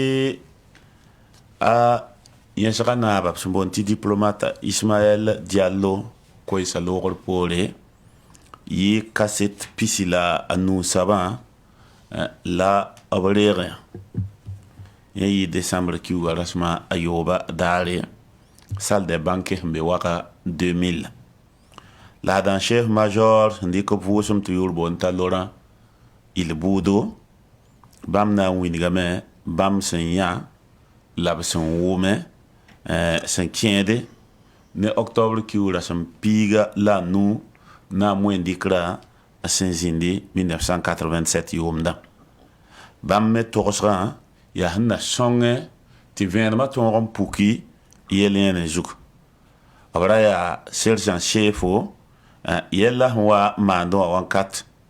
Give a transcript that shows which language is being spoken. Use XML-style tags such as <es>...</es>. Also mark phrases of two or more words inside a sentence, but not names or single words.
<mos>a yẽsga naaba b sẽn boond tɩ diplomate Ismaël Diallo koɛɛsa loogr poore yɩ kaset pisi la a nuu-sabã la b reegẽ yẽ yɩ décembre kiuga rasma a yooba daare</mos> <fr>salle de banque</fr> <mos>sẽn be waka 2000 la adãn</mos> <fr>chef major</fr> <mos>sẽn dɩk b vʋʋsem tɩ yʋʋr boond t'a Laurent Ilbudo bãmb na n wingame bãmb sẽn yã la b sẽn wʋme sẽn kẽede ne octobre kiuura sẽn piiga la a nu na n wẽn dɩkra sẽn zĩndi 1987 yʋʋmdã bãmb me togsgã yaa sẽn na sõngẽ tɩ vẽenemã tõog n puki yɛl yẽne zug b ra yaa</mos> <fr>sergent chefo</fr> <mos>yɛlla sẽn wa maandẽ wã wãnkat</mos>